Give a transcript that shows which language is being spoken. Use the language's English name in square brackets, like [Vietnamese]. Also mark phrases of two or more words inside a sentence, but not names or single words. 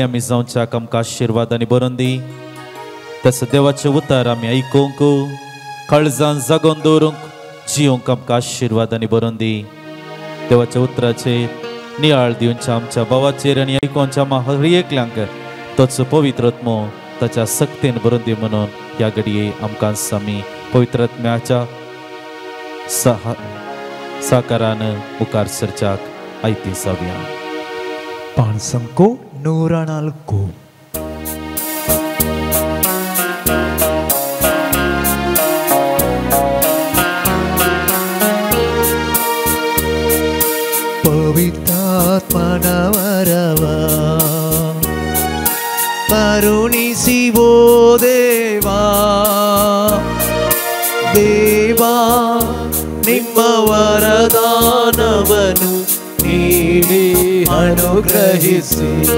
[Konkani] आमी जावच्याक आमकां आशिर्वादांनी बरोवन दी तसो देवाचें उतर आमी आयकूंक काळजान जागोवन दवरूंक जियोंक आमकां आशिर्वादांनी बरोवन दी देवाच्या उतराचे नियाळ दिवच्या आमच्या भावाचेर आनी आयकोवच्या हर एकल्यांक ताचो पवित्र आत्मो ताच्या सक्तीन बरोवन दी म्हणून ह्या घडये आमकां आमी पवित्र आत्म्याच्या साकारान मुखार सरच्याक आयती जावया पाणसंको 104 [Kannada] ಪವಿತ್ರಾತ್ಮನವರವ ಕರುಣಿಸಿವೋ ದೇವಾ ದೇವಾ ನಿಮ್ಮ ವರದಾನವನು ನೀಡಿ ಅನುಗ್ರಹಿಸಿ